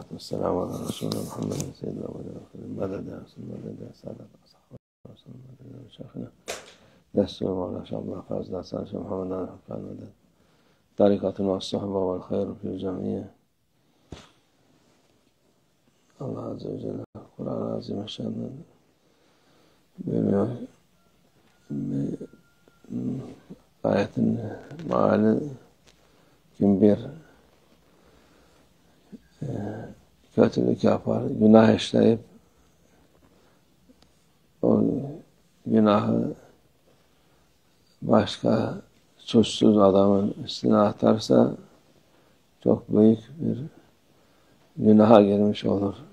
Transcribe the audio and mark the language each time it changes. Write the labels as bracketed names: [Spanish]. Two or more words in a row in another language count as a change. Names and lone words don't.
[Arabic] والسلام على رسولنا محمد سيدنا والآخرين مدد يا رسول مدد يا سادة الأصحاب رسول مدد يا شيخنا دستور مولانا شيخ عبد الحفاظ دستان شيخ محمد الحفاظ مدد طريقة والصحبة والخير في الجميع. [Turkish] Allah [Arabic] Azze ve Celle [Turkish] Kur'an-ı Azimüşşan'ın ayetin meali kim bir kötülük yapar, günah işleyip o günahı başka suçsuz adamın üstüne atarsa çok büyük bir günaha girmiş olur.